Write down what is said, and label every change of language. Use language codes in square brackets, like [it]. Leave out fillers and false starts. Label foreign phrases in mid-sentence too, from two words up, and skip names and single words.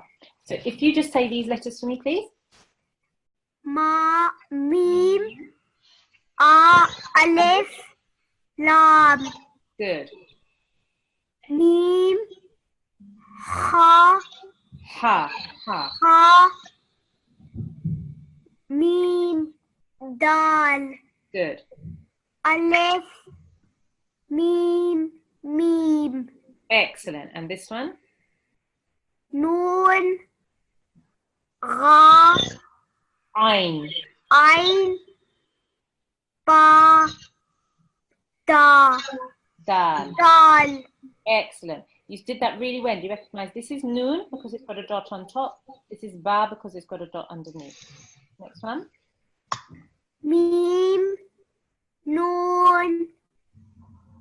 [en] So if you just say these letters for me, please. [ar] Ma. Mim. Alif. Lam. [en] Good. [ar] Mim. Ha. Ha, ha. Ha. Mim. Dal. [en] Good. [ar] Alif. Mim. Mim. [en] Excellent. And this one? [ar] Noon. Ra. Ain. Ain. Ba. Da. Dal. Dal. [en] Excellent. You did that really well. Do you recognize this is noon because it's got a dot on top? This is ba because it's got a dot underneath. Next one. [ar] Mim. Noon.